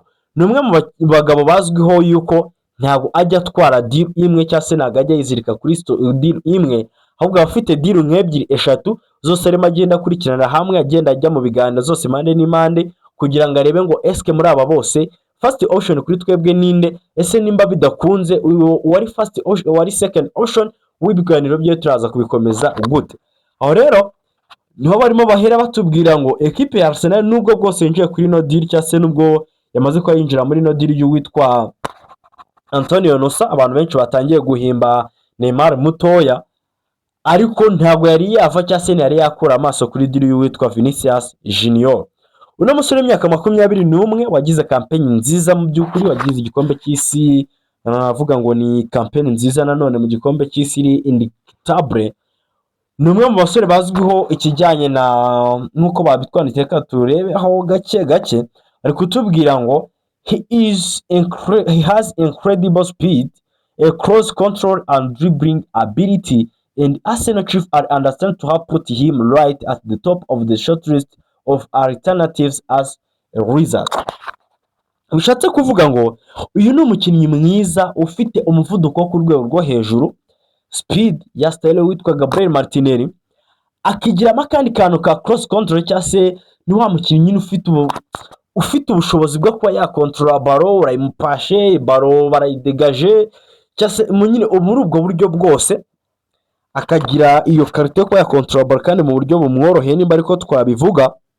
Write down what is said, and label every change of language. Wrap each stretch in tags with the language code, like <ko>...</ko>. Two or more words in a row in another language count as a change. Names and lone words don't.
<rw>Ni umwe mu bagabo bazwiho yuko ntabwo ajya atwara deal imwe cyangwa se ntabwo ajya yizirika kuri deal imwe, ahubwo abafite deal nk'ebyiri eshatu zose arimo agenda akurikirana hamwe, agenda ajya mu biganiro zose impande n'impande kugira ngo arebe ngo eske muri aba bose</rw> <en>first option</en> <rw>kuri twebwe ninde, ese nimba bidakunze wari</rw> <en>first option</en> <rw>wari</rw> <en>second option</en> <rw>w'ibiganiro byo turaza kubikomeza gute. Aho rero niho barimo bahera batubwira ngo ekipe ya Arsenal nubwo bwose yinjiye kuri</rw> <en>no deal</en> <rw>cyangwa se nubwo yamaze ko yinjira muri</rw> <en>no deal</en> <rw>y'uwitwa Antonio Nusa, abantu benshi batangiye guhimba Neymar mutoya, ariko ntabwo yari yava cyangwa se yari yakura amaso kuri deal y'uwitwa Vinicius Junior. Uno musore w'imyaka 21 wagize campaign nziza mu by'ukuri, wagize igikombe cy'isi, navuga ngo ni campaign nziza nanone mu gikombe cy'isi iri indictable. Ni umwe mu basore bazwiho ikijyanye na nkuko babitwanditse ka turebe aho gake ari kutubwira ngo</rw> <en>he has incredible speed, a close control and dribbling ability, and Arsenal chief understand to have put him right at the top of the short list of alternatives as a result.</en> <rw>bishatse kuvuga ngo uyu ni umukinnyi mwiza ufite umuvuduko wo ku rwego rwo hejuru, speed ya style witwa Gabriel Martinelli, akigiramo akandi kantu ka</rw> <en>cross control</en> <rw>cyangwa se ni wa mukinnyi ufite ubushobozi bwo kuba yakontorora baro, urayimupashe baro barayidegaje cyangwa se nyine muri ubwo buryo bwose akagira iyo karite yo kuba yakontorora baro kandi mu buryo bumworoheye nimba ariko twabivuga.</rw>